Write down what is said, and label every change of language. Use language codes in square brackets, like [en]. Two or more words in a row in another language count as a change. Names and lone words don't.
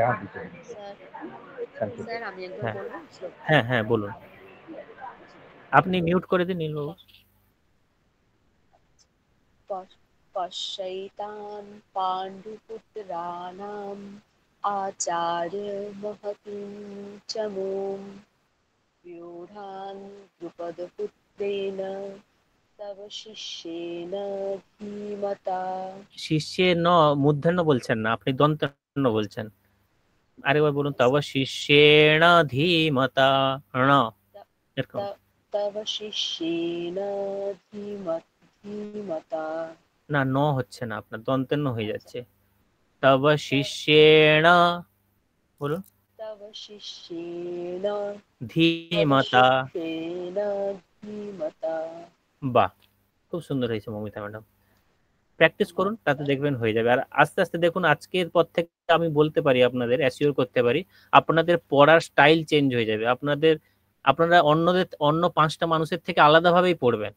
[bn] হ্যাঁ হ্যাঁ বলুন, আপনি মিউট করে দিন নীলবাবু। [sa] পশ্যৈতান পাণ্ডুপুত্রাণাম আচার্য মহতীং চমুম व्यूढान् द्रुपदपुत्रेण तव शिष्येन धीमता। [bn] শিষ্যে ন মূর্ধন্য বলছেন না, আপনি দন্তন্য বলছেন। আরেকবার বলুন, [sa] তব শিষ্যেণ ধীমতা [bn] ণ এরকম। [sa] तव शिष्येन धीमता। [bn] না, ন হচ্ছে না, আপনার দন্তন্য হয়ে যাচ্ছে। [sa] তব শিষ্যেণ [bn] বলুন, [sa] तव शिष्येन ধীমতা। धीमता। [bn] বাহ, খুব সুন্দর হয়েছে মমিতা ম্যাডাম। প্র্যাকটিস করুন, তাতে দেখবেন হয়ে যাবে। আর আস্তে আস্তে দেখুন, আজকের পর থেকে আমি বলতে পারি, আপনাদের অ্যাসিওর করতে পারি, আপনাদের পড়ার স্টাইল চেঞ্জ হয়ে যাবে। আপনারা অন্য 5টা মানুষের থেকে আলাদাভাবেই পড়বেন।